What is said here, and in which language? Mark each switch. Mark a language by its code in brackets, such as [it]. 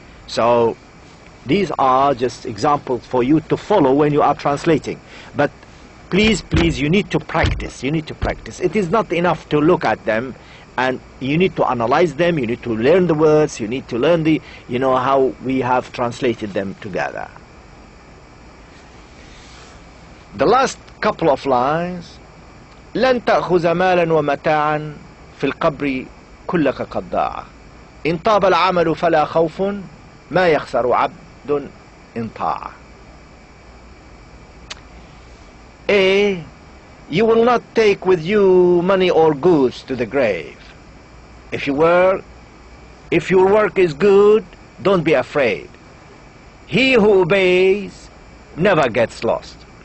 [en] So these are just examples for you to follow when you are translating. But please, please, you need to practice. You need to practice. It is not enough to look at them, and you need to analyze them. You need to learn the words. You need to learn the, you know, how we have translated them together. The last couple of lines: [ar] لن تأخذ مالا ومتاعا في القبر كلك قد ضاع إن طاب العمل فلا خوف ما يخسر عبد إن طاع. [en] A, you will not take with you money or goods to the grave. If your work is good, don't be afraid. He who obeys never gets lost.